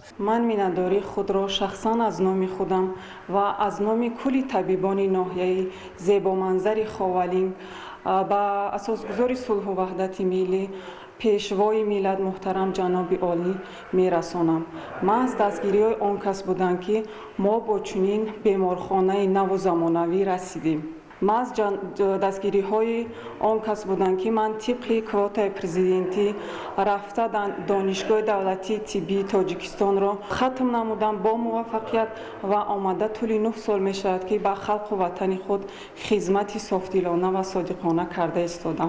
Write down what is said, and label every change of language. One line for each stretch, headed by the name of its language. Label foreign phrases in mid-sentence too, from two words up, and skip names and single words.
Tajik: ман миннатдории худро шахсан аз номи худам ва аз номи кулли табибони ноҳияи зебоманзари ховалинг ба асосгузори сулҳу ваҳдати миллӣ пешвои миллат муҳтарам ҷаноби олӣ мерасонам. ман аз дастгириҳои он кас будам ки мо бо чунин беморхонаи наву замонавӣ расидем. маҳз дастгириҳои он кас буданд ки ман тибқи квотаи президентӣ рафта донишгоҳи давлатии тиббии Тоҷикистонро хатм намудам бо муваффақият ва омада тӯли 9 сол мешавад ки ба халқ ва ватани худ хизмати софдилона ва содиқона карда истодам.